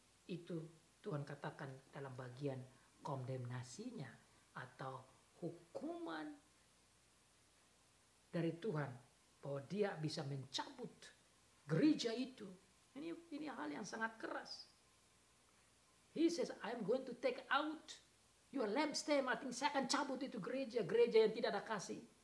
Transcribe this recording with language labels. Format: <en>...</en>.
<id>Itu Tuhan katakan dalam bagian kondemnasinya atau hukuman dari Tuhan, bahwa dia bisa mencabut gereja itu. Ini hal yang sangat keras.</id> <en>He says, I'm going to take out your lampstand.</en> <id>Artinya saya akan cabut itu gereja yang tidak ada kasih.</id>